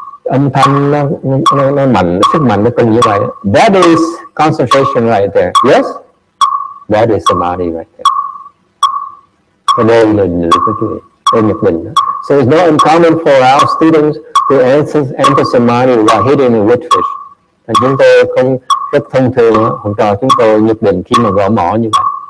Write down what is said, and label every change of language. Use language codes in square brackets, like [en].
[vi] âm thanh nó mạnh, sức mạnh nó cùng như vậy. [en] That is concentration right there. Yes, that is samadhi right there. [vi] Cái đây là đây nhập định đó. [en] So it's not uncommon for our students to enter samadhi while hitting a wood fish. [vi] Và chúng tôi không rất thông thường, học trò chúng tôi nhập định khi mà gõ mỏ như vậy.